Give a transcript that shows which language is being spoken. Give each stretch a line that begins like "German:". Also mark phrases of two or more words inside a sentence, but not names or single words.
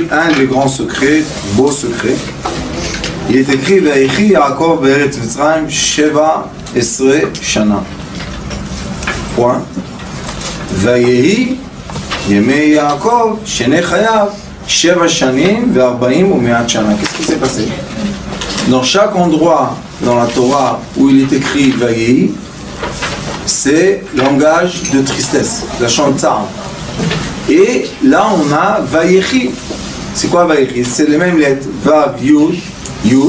French: Un des grands secrets, beau secret. Il est écrit
Hebrew: ויחי יעקב בארץ מצרים שבע עשרה שנה.
French: Point.
Hebrew: ויהיו ימי יעקב שני חייו שבע שנים וארבעים ומאת שנה.
French: Qu'est-ce qui s'est passé? Dans chaque endroit dans la Torah où il est écrit Vayehi, c'est langage de tristesse, la chantsar. Et là, on a Vayechi. C'est quoi Vayechi? C'est les mêmes lettres.
Hebrew: וו, יוד, יוד.